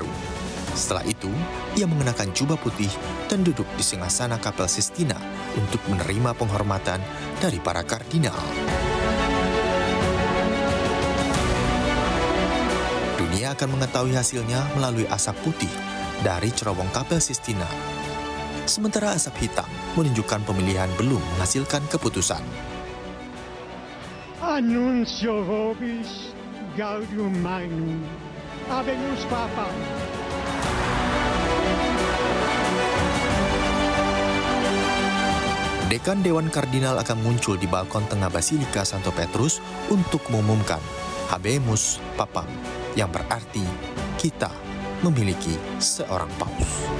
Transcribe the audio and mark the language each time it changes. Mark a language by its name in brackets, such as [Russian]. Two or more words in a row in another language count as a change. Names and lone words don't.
[Indonesian] Setelah itu, ia mengenakan jubah putih dan duduk di singgasana Kapel Sistina untuk menerima penghormatan dari para kardinal. Dunia akan mengetahui hasilnya melalui asap putih dari cerobong Kapel Sistina. Sementara asap hitam menunjukkan pemilihan belum menghasilkan keputusan. [Latin] Annuncio vobis gaudium magnum. Habemus Papa. [Indonesian] Dekan Dewan Kardinal akan muncul di balkon tengah Basilika Santo Petrus untuk mengumumkan [Latin] Habemus Papam, [Indonesian] yang berarti kita memiliki seorang Paus.